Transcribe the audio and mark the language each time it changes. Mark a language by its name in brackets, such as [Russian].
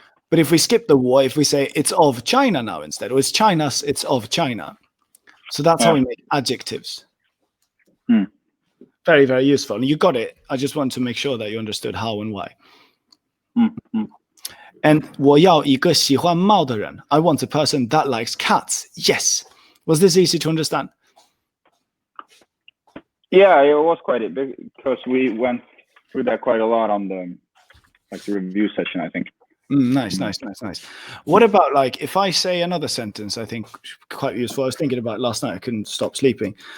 [English] But if we skip the 我, if we say it's of China now instead, or it's China's, it's of China. So that's how we make adjectives. Very, very useful. You got it. I just want to make sure that you understood how and why. [Chinese] And 我要一个喜欢猫的人. [English] I want a person that likes cats. Yes. Was this easy to understand? Yeah, it was quite a big because we went through that quite a lot on the review session, I think. Nice. What about like if I say another sentence? I think quite useful. I was thinking about it last night. I couldn't stop sleeping.